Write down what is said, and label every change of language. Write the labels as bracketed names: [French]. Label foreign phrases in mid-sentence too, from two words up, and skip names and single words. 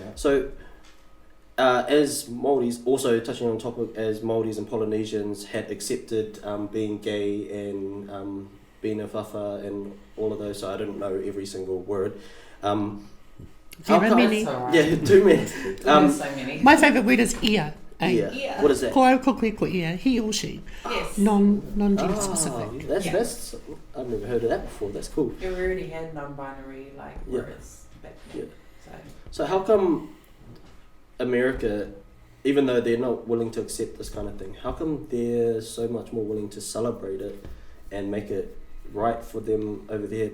[English] So as Māoris, also touching on topic, as Māoris and Polynesians had accepted being gay and being a whawha and all of those, so I don't know every single word. There are many. That's all right. Yeah, too many. There's so many. My favourite word is ia. Yeah. Yeah. What is that? [Māori] Ko au, ko koe, ko ia, [English] he or she. Yes. Non-gender specific. That's I've never heard of that before. That's cool. We already had non-binary, like, Yeah. words back then. Yeah. So, So how come America, even though they're not willing to accept this kind of thing, how come they're so much more willing to celebrate it and make it right for them over there?